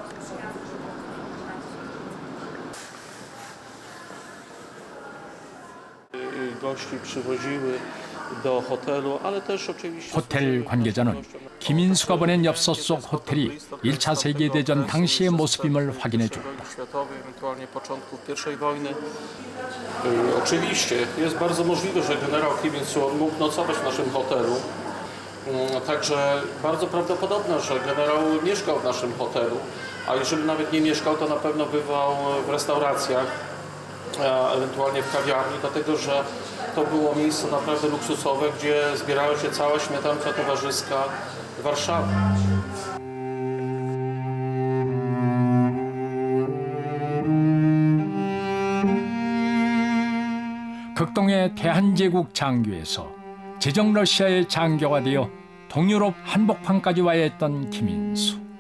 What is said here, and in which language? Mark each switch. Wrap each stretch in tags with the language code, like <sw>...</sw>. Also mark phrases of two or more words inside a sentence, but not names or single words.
<ko>호텔 관계자는 김인수가 보낸 엽서 속 호텔이 1차 세계대전 당시의 모습임을 확인해 줬다.</ko> <pl>Oczywiście jest bardzo możliwe, że generał Kim Il-sung mógł nocować w naszym hotelu. Także bardzo prawdopodobne, że generał mieszkał w naszym hotelu, a jeżeli nawet nie mieszkał, to na pewno bywał w restauracjach, a ewentualnie w kawiarni, dlatego że to było miejsce naprawdę luksusowe, gdzie zbierała się cała śmietanka towarzyska Warszawy.</pl> <ko>극동의 대한제국 장교에서 제정 러시아의 장교가 되어 동유럽 한복판까지 와야 했던 김인수.</ko>